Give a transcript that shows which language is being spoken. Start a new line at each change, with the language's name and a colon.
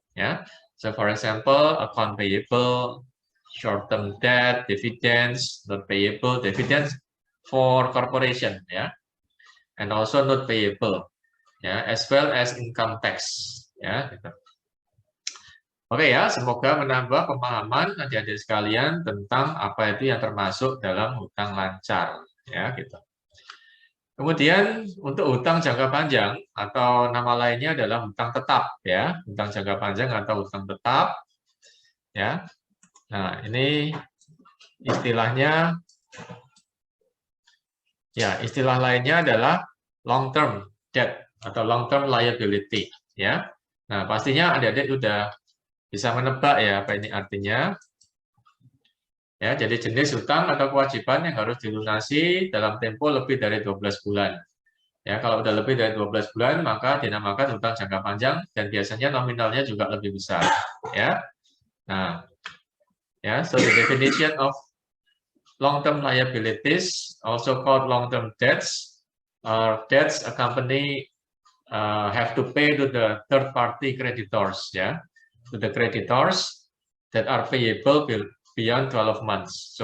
English: Ya, so for example, account payable, short-term debt, dividends, not payable, dividends for corporation, ya, and also not payable, ya, as well as income tax, ya,
Indonesian: gitu. Oke ya, semoga menambah pemahaman adik-adik sekalian tentang apa itu yang termasuk dalam hutang lancar, ya gitu. Kemudian untuk hutang jangka panjang atau nama lainnya adalah hutang tetap, ya, hutang jangka panjang atau hutang tetap, ya. Nah ini istilahnya, ya istilah lainnya adalah long term debt atau long term liability, ya. Nah pastinya adik-adik sudah bisa menebak ya apa ini artinya. Ya, jadi jenis hutang atau kewajiban yang harus dilunasi dalam tempo lebih dari 12 bulan. Ya, kalau udah lebih dari 12 bulan maka dinamakan hutang jangka panjang dan biasanya nominalnya juga lebih besar, ya. Nah, ya,
English: so the definition of long-term liabilities, also called long-term debts, are debts a company have to pay to the third-party creditors, ya, to the creditors that are payable beyond 12 months.